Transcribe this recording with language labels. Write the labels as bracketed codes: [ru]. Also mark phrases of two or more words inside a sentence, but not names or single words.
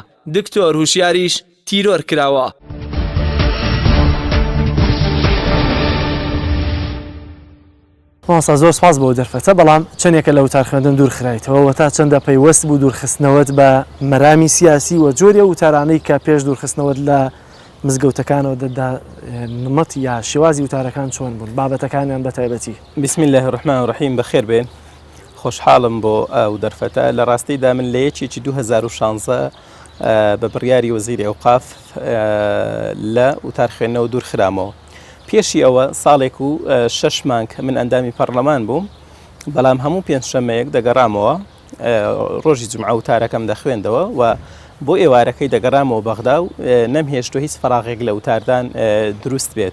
[ckb] دکتۆر هوشیاریش تیرۆر کراوە. مامۆستا زۆر سپاس بۆ دەرفەتە، بەڵام چەندێکە لە وتار خوێندن دوور خرایتەوە تا چەندە پەیوەست بوو دوورخستنەوەت بە مەرامی سیاسی و جۆرە وتارانەی کە پێش دوورخستنەوەت لە مزگەوتەکانەوە دەدا نمەت یا شێوازی وتارەکان چۆن بوون بابەتەکانیان بە تایبەتی؟ [ar] بسم الله الرحمن الرحیم [ckb] بەخێر بێن. خۆشحاڵم بۆ ئەو دەرفەتە. لە ڕاستیدا من لە یەکێکی 2016 بە بڕیاری وەزیری ئەوقاف لە وتار خوێندنەوە دوور خرامەوە. پێشی ئەوە ساڵێک و 6 مانگ من ئەندامی پەرلەمان بووم، بەڵام هەموو پێنجشەمەیەک دەگەڕامەوە ڕۆژی جومعە وتارەکەم دەخوێندەوە و بۆ ئێوارەکەی دەگەڕامەوە بەغدا و نەمهێشتۆ هیچ فەراغێک لە وتاردان دروست بێت.